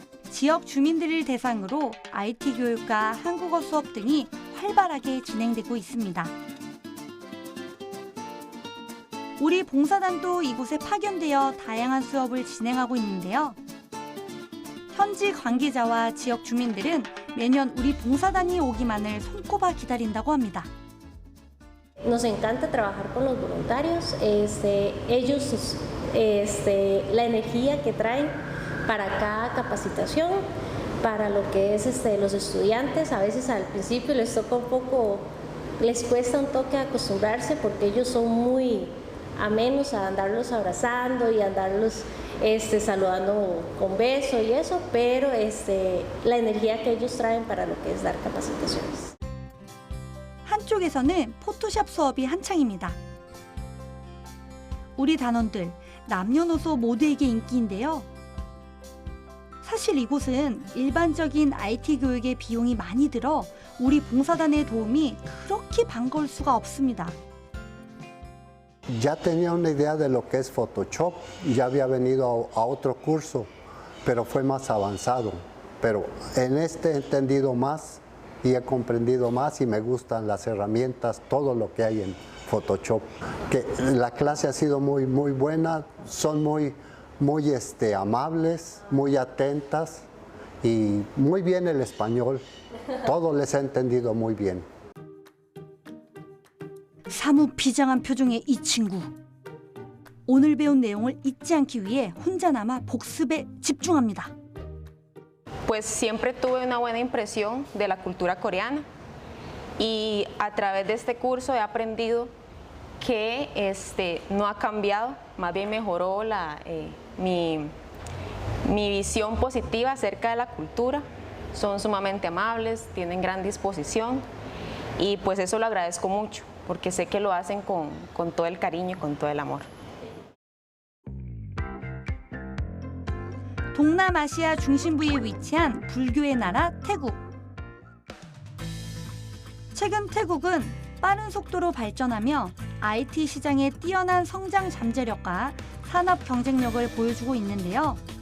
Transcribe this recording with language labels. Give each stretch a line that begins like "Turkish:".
Korean: 지역 주민들을 대상으로 IT 교육과 한국어 수업 등이 활발하게 진행되고 있습니다. 우리 봉사단도 이곳에 파견되어 다양한 수업을 진행하고 있는데요. 현지 관계자와 지역 주민들은 매년 우리 봉사단이 오기만을 손꼽아 기다린다고 합니다.
Spanish: Nos encanta trabajar con los voluntarios. Ellos, la energía que traen para cada capacitación, para lo que es los estudiantes, a veces al principio les toca un poco, les cuesta un toque acostumbrarse porque ellos son muy amenos a andarlos abrazando y andarlos saludando con beso y eso, pero la energía que ellos traen para lo que es dar capacitaciones.
Korean: 한쪽에서는 포토샵 수업이 한창입니다. 우리 단원들 남녀노소 모두에게 인기인데요. 사실 이곳은 일반적인 IT 교육의 비용이 많이 들어 우리 봉사단의 도움이 그렇게 반가울 수가 없습니다.
Spanish: Ya tenía una idea de lo que es Photoshop, ya había venido a otro curso, pero fue más avanzado. Pero en este he entendido más y he comprendido más y me gustan las herramientas, todo lo que hay en Photoshop. Que la clase ha sido muy buena, son muy amables, muy atentas y muy bien el español. Todo les he entendido muy bien.
Korean: 사뭇 비장한 표정의 이 친구. 오늘 배운 내용을 잊지 않기 위해 혼자나마 복습에 집중합니다.
Spanish: Pues siempre tuve una buena impresión de la cultura coreana y a través de este curso he aprendido que no ha cambiado, más bien mejoró mi visión positiva acerca de la cultura. Son sumamente amables, tienen gran disposición y pues eso lo agradezco mucho porque sé que lo hacen con todo el cariño y con todo el amor.
Korean: 동남아시아 중심부에 위치한 불교의 나라 태국. 최근 태국은 빠른 속도로 발전하며 IT 시장의 뛰어난 성장 잠재력과 산업 경쟁력을 보여주고 있는데요.